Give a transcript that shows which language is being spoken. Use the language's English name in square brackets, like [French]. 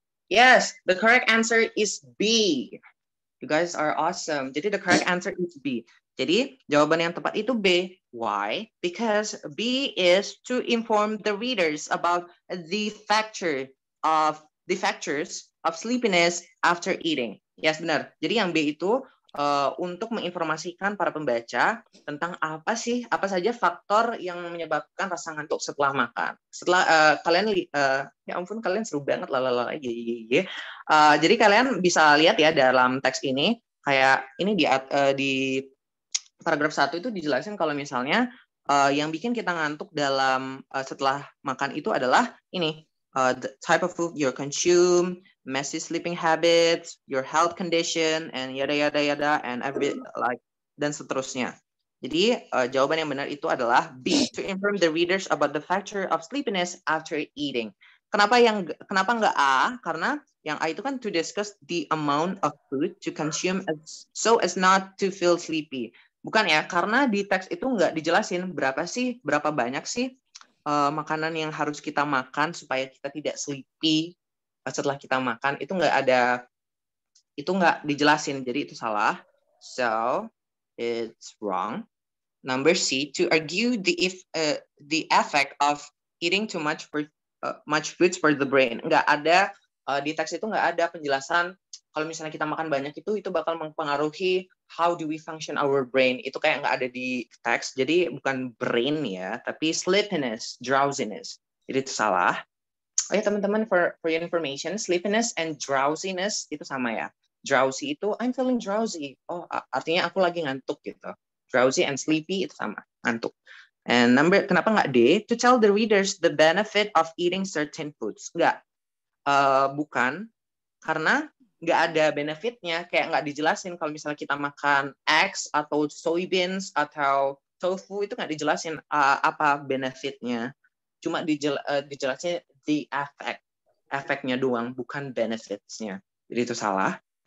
[English] Yes, the correct answer is B. You guys are awesome. Jadi the correct answer is B. [Indonesian] Jadi jawaban yang tepat itu B. [English] Why? Because B is to inform the readers about the factors of sleepiness after eating. [Indonesian] Yes, benar. Jadi yang B itu untuk menginformasikan para pembaca tentang apa saja faktor yang menyebabkan rasa ngantuk setelah makan. Setelah kalian ya ampun, kalian seru banget lalala. Jadi kalian bisa lihat ya dalam teks ini, kayak ini di paragraf 1 itu dijelasin kalau misalnya yang bikin kita ngantuk dalam setelah makan itu adalah ini, [English] the type of food you consume, messy sleeping habits, your health condition, and yada [Indonesian] and dan seterusnya. Jadi jawaban yang benar itu adalah [English] B, to inform the readers about the factor of sleepiness after eating. [Indonesian] Kenapa nggak A? Karena yang A itu kan [English] to discuss the amount of food to consume so as not to feel sleepy. [Indonesian] Bukan ya, karena di teks itu nggak dijelasin berapa banyak sih makanan yang harus kita makan supaya kita tidak sleepy setelah kita makan. Itu nggak dijelasin, jadi itu salah. [English] So it's wrong. Number C, to argue the effect of eating too much foods for the brain. [Indonesian] Nggak ada di teks itu nggak ada penjelasan kalau misalnya kita makan banyak itu bakal mempengaruhi [English] how do we function our brain. [Indonesian] Itu kayak nggak ada di teks. Jadi bukan brain ya, tapi sleepiness, drowsiness. Jadi itu salah. Oh ya teman-teman, [English] for your information, [Indonesian] sleepiness and drowsiness itu sama ya. [English] Drowsy itu I'm feeling drowsy. [Indonesian] Oh, artinya aku lagi ngantuk gitu. Drowsy and sleepy itu sama, ngantuk. And kenapa nggak D? [English] To tell the readers the benefit of eating certain foods. [Indonesian] Bukan, karena nggak ada benefitnya, kayak nggak dijelasin kalau misalnya kita makan eggs atau soybeans atau tofu itu nggak dijelasin apa benefitnya, cuma dijelasin the efeknya doang, bukan benefitsnya. Jadi itu salah.